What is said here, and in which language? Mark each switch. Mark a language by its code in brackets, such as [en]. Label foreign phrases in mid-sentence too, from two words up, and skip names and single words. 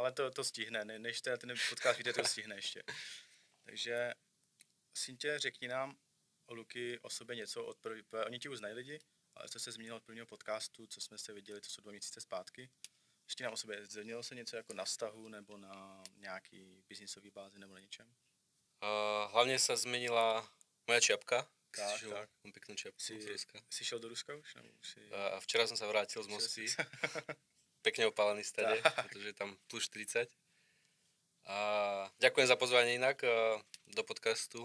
[cs] Ale to stihne, než ten podcast víte, to stihne ještě. Takže Sintě, řekni nám o Luky, o sobě něco. Oni ti už znají lidi, ale co se zmínilo od prvního podcastu, co jsme se viděli, to jsou 2 měsíce zpátky. Ještě nám o sobě změnilo se něco jako na vztahu nebo na nějaký biznisový bázi nebo na něčem? [sk] Hlavne sa zmenila moja čiapka. Tak. Mám peknú čiapku z Ruska. [cs] Jsi šel do Ruska už? Nebo už [sk] A včera som sa vrátil z Moskvy. Pekne opálený stade, pretože je tam plus 40. A ďakujem za pozvanie inak do podcastu.